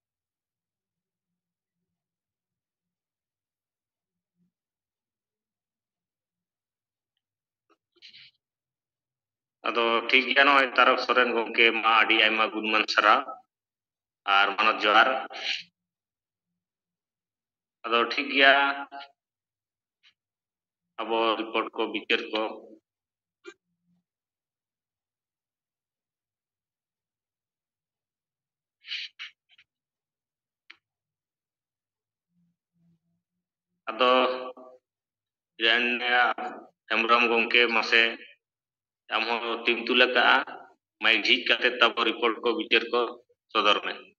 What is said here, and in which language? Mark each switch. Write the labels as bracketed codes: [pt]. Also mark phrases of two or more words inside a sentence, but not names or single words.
[sat] अदो ठीक गया नो तारक सोरेन गोंके मा आडी आयमा गुणमान सरा और मानत जोहार अदो ठीक गया अब रिपोर्ट को बिचार को अदो हेमब्रम गोंके मासे आम टीम तुलका माइक झिज करते तब रिपोर्ट को बिचार को सदर में